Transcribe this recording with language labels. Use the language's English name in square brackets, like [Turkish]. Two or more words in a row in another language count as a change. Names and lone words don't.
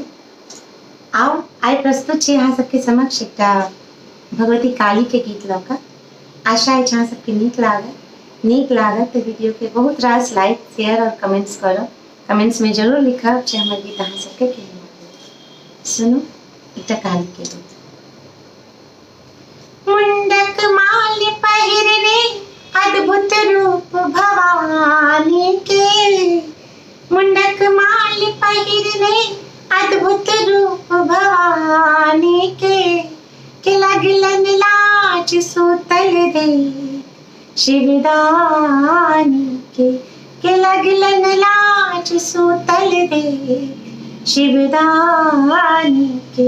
[Maithili] आओ आइ प्रस्तुत छी अहाँ सबके समक्ष एकटा भगवती काली के गीत लऽ कऽ। आशा है अहाँ सबके नीक लागत तो वीडियो के बहुत रास [English] like share [Maithili] और कमेंट्स करब। कमेंट्स में जरूर लिखब जे हमर गीत अहाँ सबके केहन लागल। सुनू एकटा काली के गीत। मुंडक माल पहिरने अद्भुत रूप भवानी के, मुंडक माल पहिरने अद्भुत रूप भवानी के लगलन लाज सूतल दे शिवदानी के लगलन लाज सूतल दे शिवदानी के।